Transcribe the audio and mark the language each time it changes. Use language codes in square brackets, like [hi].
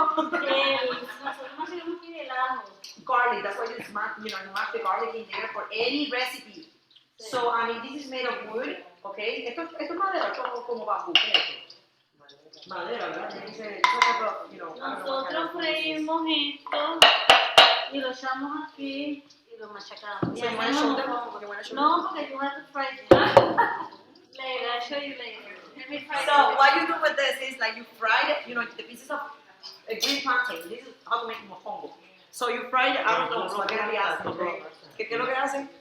[es] nosotros no seguimos aquí el ajo. [en] Garlic, that's why you smash, you mash the garlic in there for any recipe. So, I mean, this is made of wood, okay? [es] Esto es madera, como bambú, ¿qué es esto? Madera, ¿verdad? [en] You know, [es] Nosotros freímos esto y lo echamos aquí y lo machacamos. [en] So you want to show them? You want to show them? [es] No, porque [en] you have to fry it. Later, I'll show you later. Let me fry So what you do with this is like you fry it, you know, the pieces of green plantain. This is how to make mofongo. So you fry it out of those spaghetti acid, okay? [es] ¿Qué es lo que hacen?